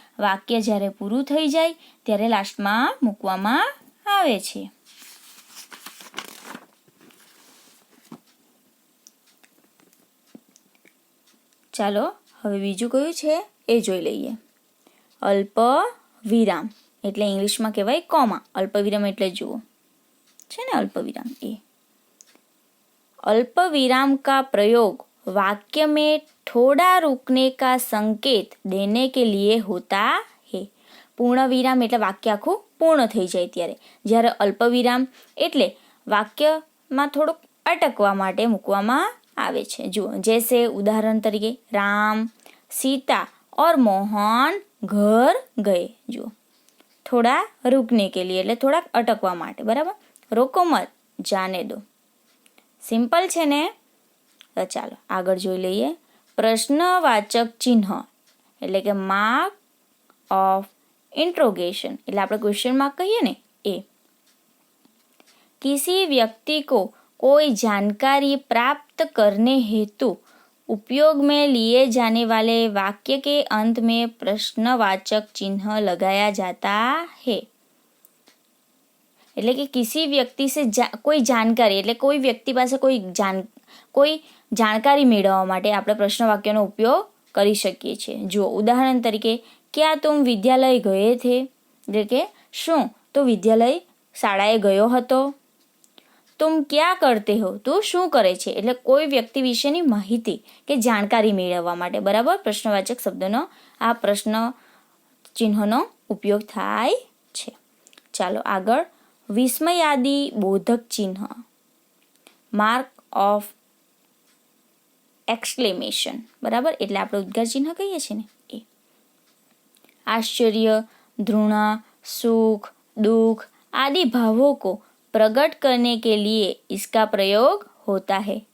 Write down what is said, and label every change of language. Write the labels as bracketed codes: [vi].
[gu] વાક્ય જ્યારે પૂરું થઈ જાય ત્યારે લાસ્ટમાં મૂકવામાં આવે છે. ચાલો હવે બીજું કયું છે એ જોઈ લઈએ. અલ્પ વિરામ એટલે ઇંગ્લિશમાં કહેવાય કોમા. અલ્પ વિરામ એટલે જુઓ છે ને અલ્પ વિરામ. [hi] એ अल्प विराम का प्रयोग वाक्य में थोड़ा रुकने का संकेत देने के लिए होता है. [gu] પૂર્ણ વિરામ એટલે વાક્ય આખું પૂર્ણ થઈ જાય ત્યારે. જ્યારે અલ્પ વિરામ એટલે વાક્યમાં થોડુંક અટકવા માટે મૂકવામાં આવે છે. જુઓ, જૈસે ઉદાહરણ તરીકે રામ, સીતા और મોહન ઘર ગયે. જુઓ, થોડા [hi] रुकने के लिए [gu] એટલે થોડાક અટકવા માટે. બરાબર. [hi] રોકો મત, જાને દો. [gu] સિમ્પલ છે ને. તો ચાલો આગળ જોઈ લઈએ. પ્રશ્નવાચક ચિહ્ન એટલે કે માર્ક ઓફ इंट्रोगेशन એટલે આપણે ક્વેશ્ચન માર્ક કહીએ ને એ. [hi] किसी व्यक्ति को कोई जानकारी प्राप्त करने हेतु उपयोग में लिए जाने वाले वाक्य के अंत में प्रश्नवाचक चिन्ह लगाया जाता है. [gu] એટલે કે [hi] કિસી વ્યક્તિ સે કોઈ જાણકારી [gu] એટલે કોઈ વ્યક્તિ પાસે કોઈ જાણકારી મેળવવા માટે આપણે પ્રશ્ન વાક્યનો ઉપયોગ કરી શકીએ છીએ. જુઓ ઉદાહરણ તરીકે, [hi] ક્યાં તુમ વિદ્યાલય ગયે થે? [gu] એટલે કે શું તું વિદ્યાલય શાળાએ ગયો હતો? [hi] તુમ ક્યાં કરતે હો? [gu] તું શું કરે છે? એટલે કોઈ વ્યક્તિ વિશેની માહિતી કે જાણકારી મેળવવા માટે. બરાબર. પ્રશ્નવાચક શબ્દનો આ પ્રશ્ન ચિહ્નનો ઉપયોગ થાય છે. ચાલો આગળ. વિસ્મયાદી બોધક ચિહ્ન માર્ક ઓફ एक्सक्लेमेशन. [hi] बराबर. [gu] એટલે આપણે ઉદ્ગાર ચિહ્ન કહીએ છીએ ને એ. [hi] आश्चर्य, घृणा, सुख, दुख आदि भावों को प्रकट करने के लिए इसका प्रयोग होता है.